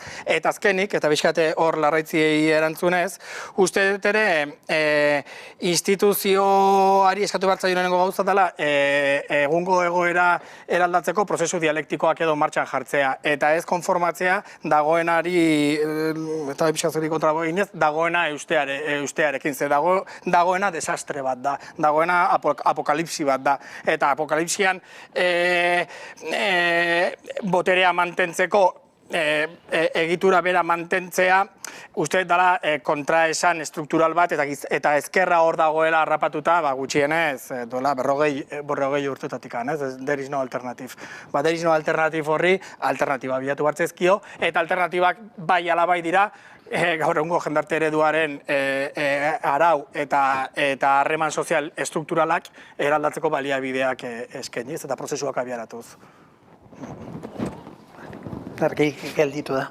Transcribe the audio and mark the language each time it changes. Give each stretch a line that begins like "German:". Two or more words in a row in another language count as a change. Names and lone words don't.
Basque: Eta azkenik, eta bizkate hor larraitziei erantzunez, uste dut ere instituzioari eskatu behar zailonengo gauza dela egungo egoera eraldatzeko prozesu dialektikoak edo martxan jartzea, eta ez konformatzea dagoenari eta epizkazuri kontra boginez, dagoena eustearekin, ze dagoena desastre bat da, dagoena apokalipsi bat da, eta apokalipsian boterea mantentzeko egitura bera mantentzea, uste dela kontraesan estruktural bat eta ezkerra hor dagoela harrapatuta, gutxienez, duela berrogei urtetatik,
English: there is no alternative. There is no alternative
Basque: horri, alternatiba bilatu bartzezkio, eta alternatibak bai alabai dira, gaur egungo jendarte ereduaren arau eta harreman sozial estrukturalak eraldatzeko baliabideak eskainiz eta prozesuak abiaratuz. Argi gelditu da.